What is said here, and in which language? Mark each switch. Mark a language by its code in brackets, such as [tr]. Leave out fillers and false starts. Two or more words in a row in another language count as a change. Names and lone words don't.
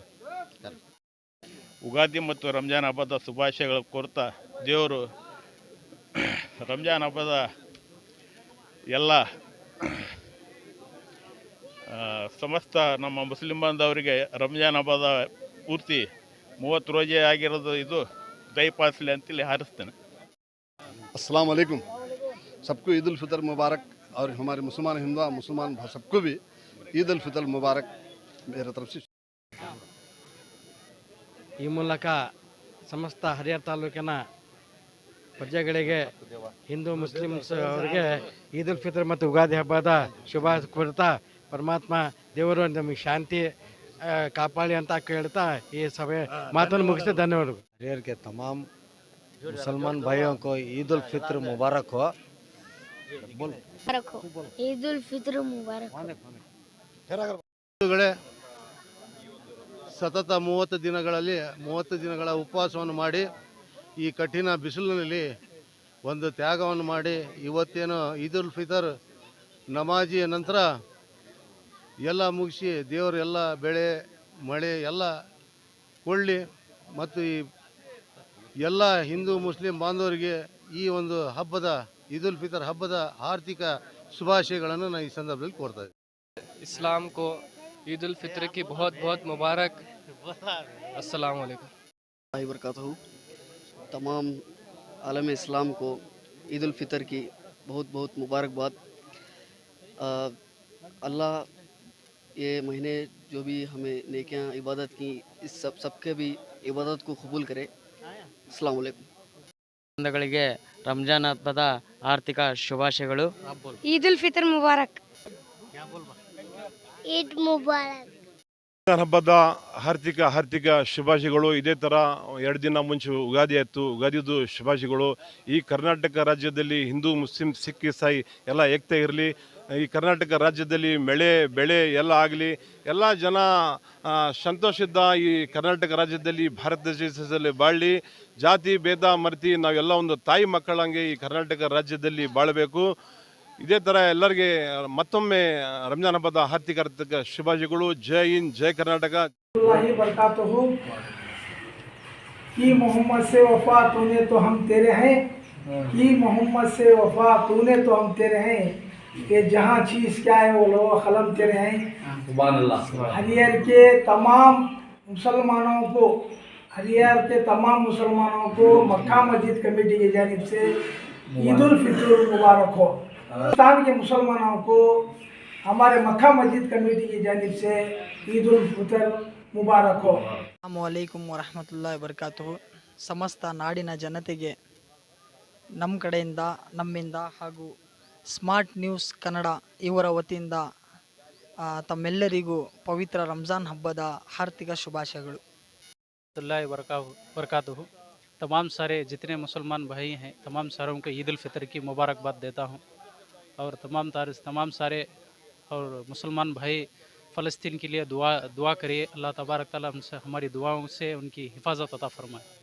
[kn] ಉಗಾದಿ ಮತ್ತು ರಂಜಾನ್ ಹಬ್ಬದ ಶುಭಾಶಯಗಳು ಕೋರ್ತಾ, ದೇವರು ರಂಜಾನ್ ಹಬ್ಬದ ಎಲ್ಲ ಸಮಸ್ತ ನಮ್ಮ ಮುಸ್ಲಿಂ ಬಾಂಧವರಿಗೆ ರಂಜಾನ್ ಹಬ್ಬದ ಪೂರ್ತಿ 30 ರೋಜೆ ಆಗಿರೋದು ಇದು ದಯಪಾಲಿಸಲಿ ಅಂತೇಳಿ ಹಾರಿಸ್ತೇನೆ. [ar] السلام عليكم, [hi] सबको ईद उल फितर मुबारक और हमारे मुसलमान सबको भी ईद उल फितर मुबारक मेरे तरफ से। [kn] ಈ ಮೂಲಕ ಸಮಸ್ತ ಹರಿಹರ ತಾಲೂಕಿನ ಪ್ರಜೆಗಳಿಗೆ, ಹಿಂದೂ ಮುಸ್ಲಿಮ್ಸ್ ಅವರಿಗೆ ಈದ್ ಉಲ್ ಫಿತರ್ ಮತ್ತು ಉಗಾದಿ ಹಬ್ಬದ ಶುಭ ಕೋರ್ತಾ, ಪರಮಾತ್ಮ ದೇವರು ನಮಗೆ ಶಾಂತಿ ಕಾಪಾಡಿ ಅಂತ ಕೇಳ್ತಾ ಈ ಸಭೆ ಮಾತನ್ನು ಮುಗಿಸಿ ಧನ್ಯವಾದಗಳು. [hi] हरियर के तमाम मुसलमान भाइयों को ईद उल फितर मुबारक हो। ईद उल फितर मुबारक। [kn] ಸತತ 30 ದಿನಗಳ ಉಪವಾಸವನ್ನು ಮಾಡಿ ಈ ಕಠಿಣ ಬಿಸಿಲಿನಲ್ಲಿ ಒಂದು ತ್ಯಾಗವನ್ನು ಮಾಡಿ ಇವತ್ತೇನು ಈದ್ ಉಲ್ ಫಿತರ್ ನಮಾಜಿಯ ನಂತರ ಎಲ್ಲ ಮುಗಿಸಿ ದೇವರು ಎಲ್ಲ ಬೆಳೆ ಮಳೆ ಎಲ್ಲ ಕೊಳ್ಳಿ ಮತ್ತು ಈ ಎಲ್ಲ ಹಿಂದೂ ಮುಸ್ಲಿಂ ಬಾಂಧವರಿಗೆ ಈ ಒಂದು ಹಬ್ಬದ ಈದ್ ಉಲ್ ಫಿತರ್ ಹಬ್ಬದ ಆರ್ಥಿಕ ಶುಭಾಶಯಗಳನ್ನು ನಾನು ಈ ಸಂದರ್ಭದಲ್ಲಿ ಕೋರ್ತಾ ಇದ್ದೀನಿ. [hi] इस्लाम को ईद उल फितर की बहुत बहुत मुबारक। [ar] السلام عليكم वबरकातुहू। [hi] तमाम आलम इस्लाम को ईद उल फितर की बहुत बहुत मुबारकबाद। अल्लाह ये महीने जो भी हमें नेकियां इबादत की, इस सबके भी इबादत को कबूल करे। [ar] السلام عليكم. [kn] ಬಂಧುಗಳಿಗೆ ರಂಜಾನ್ ಹಬ್ಬದ ಆರ್ಥಿಕ ಶುಭಾಶಯಗಳು. [hi] ईद उल फितर मुबारक। ईद मुबारक। [kn] ಹಬ್ಬದ ಆರ್ಥಿಕ ಶುಭಾಶಯಗಳು. ಇದೇ ಥರ 2 ದಿನ ಮುಂಚೆ ಉಗಾದಿ ಆಯಿತು, ಉಗಾದಿದು ಶುಭಾಶಯಗಳು. ಈ ಕರ್ನಾಟಕ ರಾಜ್ಯದಲ್ಲಿ ಹಿಂದೂ ಮುಸ್ಲಿಂ ಸಿಖ್ ಇಸಾಯಿ ಎಲ್ಲ ಏಕತೆ ಇರಲಿ. ಈ ಕರ್ನಾಟಕ ರಾಜ್ಯದಲ್ಲಿ ಬೆಳೆ ಎಲ್ಲ ಆಗಲಿ. ಎಲ್ಲ ಜನ ಸಂತೋಷದಿಂದ ಈ ಕರ್ನಾಟಕ ರಾಜ್ಯದಲ್ಲಿ ಭಾರತ ದೇಶದಲ್ಲಿ ಬಾಳಲಿ. ಜಾತಿ ಭೇದ ಮರೆತು ನಾವೆಲ್ಲ ಒಂದು ತಾಯಿ ಮಕ್ಕಳಂಗೆ ಈ ಕರ್ನಾಟಕ ರಾಜ್ಯದಲ್ಲಿ ಬಾಳಬೇಕು. ಇದೇ ಥರ ಎಲ್ಲರಿಗೆ ಮತ್ತೊಮ್ಮೆ ರಂಜಾನ್ ಹಬ್ಬದ ಆರ್ಥಿಕ ಶುಭಾಶಯಗಳು. ಜೈ ಹಿಂದ್, ಜೈ ಕರ್ನಾಟಕ. [hi] कि मोहम्मद से वफा तूने तो हम तेरे हैं, कि मोहम्मद से वफा तूने तो हम तेरे हैं, कि जहाँ चीज़ क्या है वो लो कलम तेरे हैं। हरियर के तमाम मुसलमानों को हरियार के तमाम मुसलमानों को मक्का मस्जिद कमेटी की जानिब से ईद उल फितर मुबारक हो। पाकिस्तान के मुसलमानों को हमारे मक्का मस्जिद कमेटी की जानिब से ईद उल फितर मुबारक हो। [ar] السلام عليكم ورحمة الله وبركاته. [kn] ಸಮಸ್ತ ನಾಡಿನ ಜನತೆಗೆ ನಮ್ಮ ಕಡೆಯಿಂದ ನಮ್ಮಿಂದ ಹಾಗೂ ಸ್ಮಾರ್ಟ್ ನ್ಯೂಸ್ ಕನ್ನಡ ಇವರ ವತಿಯಿಂದ ತಮ್ಮೆಲ್ಲರಿಗೂ ಪವಿತ್ರ ರಂಜಾನ್ ಹಬ್ಬದ ಹಾರ್ದಿಕ ಶುಭಾಶಯಗಳು. [ar] वरकातुहु. [hi] तमाम सारे जितने मुसलमान भाई हैं तमाम सारों को ईद उल फितर की मुबारकबाद देता हूँ और तमाम सारे और मुसलमान भाई फ़लस्तीन के लिए दुआ करिए। [ar] الله تبارك تعالى [hi] हमसे हमारी दुआओं से उनकी हिफाजत अता फरमाए।